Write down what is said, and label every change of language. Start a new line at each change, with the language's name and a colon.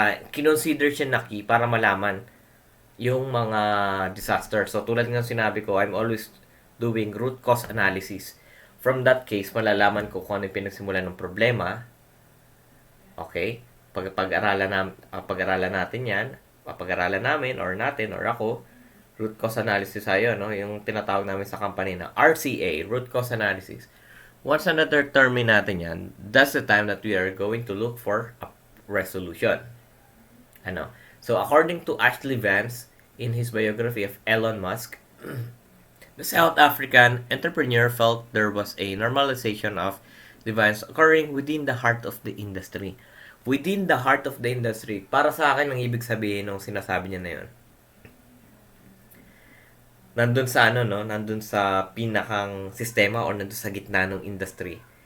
Filipino: Kinonsider siya na key para malaman yung mga disaster.
English: So,
Filipino: tulad ng sinabi ko,
English: I'm always doing root cause analysis. From that case,
Filipino: malalaman ko kung ano yung pinagsimulan ng problema. Okay? Pag-aralan natin yan, papag-aralan namin or natin or ako, root cause analysis tayo, no? Yung tinatawag namin sa company na RCA, root cause analysis.
English: Once
Filipino: na-determine natin yan,
English: that's the time that we are going to look for a resolution. Ano? So, according to Ashley Vance, in his biography of Elon Musk, the South African entrepreneur felt there was a normalization of deviance occurring within the heart of the industry. Within the heart of the industry.
Filipino: Para sa akin, ang ibig sabihin ng sinasabi niya na yun. Nandun sa pinakang sistema o nandun sa gitna ng industry.